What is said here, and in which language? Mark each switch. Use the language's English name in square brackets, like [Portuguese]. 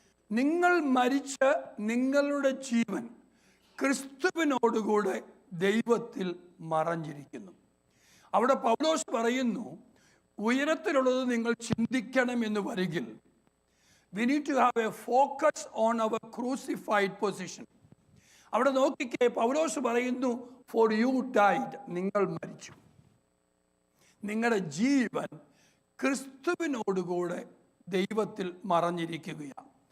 [Malayalam] നിങ്ങൾ മരിച്ച് നിങ്ങളുടെ ജീവൻ ക്രിസ്തുവിനോടുകൂടെ ദൈവത്തിൽ മറഞ്ഞിരിക്കുന്നു. അവിടെ പൗലോസ് പറയുന്നു ഉയരത്തിലുള്ളത് നിങ്ങൾ ചിന്തിക്കണം എന്ന് വരികിൽ [English] we need to have a focus on our crucified position. [Malayalam] അവിടെ നോക്കിക്കേ, പൗലോസ് പറയുന്നു [English] for you died, [Malayalam] നിങ്ങൾ മരിച്ചു, നിങ്ങളുടെ ജീവൻ ക്രിസ്തുവിനോടുകൂടെ ദൈവത്തിൽ മറഞ്ഞിരിക്കുകയാണ്.